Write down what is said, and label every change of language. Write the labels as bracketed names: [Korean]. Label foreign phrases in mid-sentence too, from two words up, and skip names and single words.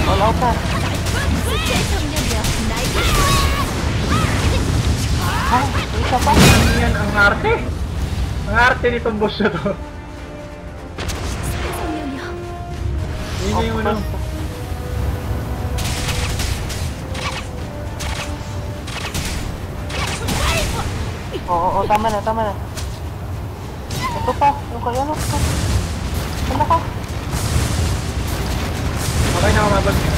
[Filipino] Takot na. [Korean] 숲의 성령이여 나에게 [Filipino] Ha? Isa pa? Ano yan? Ang arte. Ang arte nitong boss na to. [Korean] 숲의 성령이여 [Filipino] Yun na yung ano. Oo, tama na, tama na. Ito pa, yung kaya ano? Wala ka. Okay na kumabag.